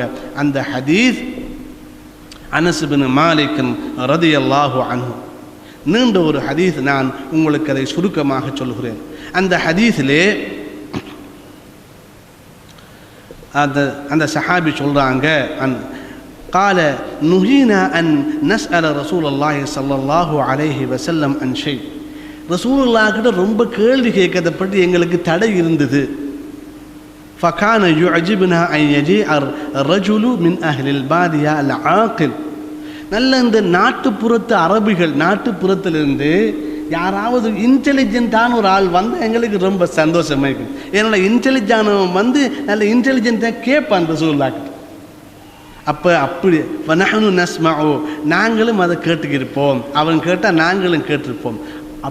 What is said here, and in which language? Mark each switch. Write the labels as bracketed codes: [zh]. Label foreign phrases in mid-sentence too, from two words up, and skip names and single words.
[ta] அந்த ஹதீஸ் அனஸ் இப்னு மாலிக் [ar] رضي الله عنه, [ta] நீண்ட ஒரு ஹதீஸ், நான் உங்களுக்கு அதை சுருக்கமாக சொல்கிறேன். அந்த ஹதீஸிலே அந்த சஹாபி சொல்றாங்க, [ar] قال نهينا أن نسأل رسول الله صلى الله عليه وسلم عن شيء, [ta] ரசூலுல்லாஹ் கிட்ட ரொம்ப கேள்வி கேட்கறத பற்றி எங்களுக்கு தடை இருந்தது. [ar] فكان يعجبنا أن يجيء الرجل من أهل البادية العاقل, [ta] நல்ல இந்த நாட்டுப்புறத்து அரபிகள், நாட்டுப்புறத்திலிருந்து யாராவது இன்டெலிஜென்ட்டான ஒரு ஆள் வந்து எங்களுக்கு ரொம்ப சந்தோஷமாக இருக்குது. ஏன்னா இன்டெலிஜென்டானவன் வந்து நல்ல இன்டெலிஜென்ட்டாக கேட்பான் ரசூலுல்லாஹ் கிட்ட. அப்போ அப்படி [ar] نحن نسمع, [ta] நாங்களும் அதை கேட்டுக்கிருப்போம், அவன் கேட்டால் நாங்களும் கேட்டிருப்போம்.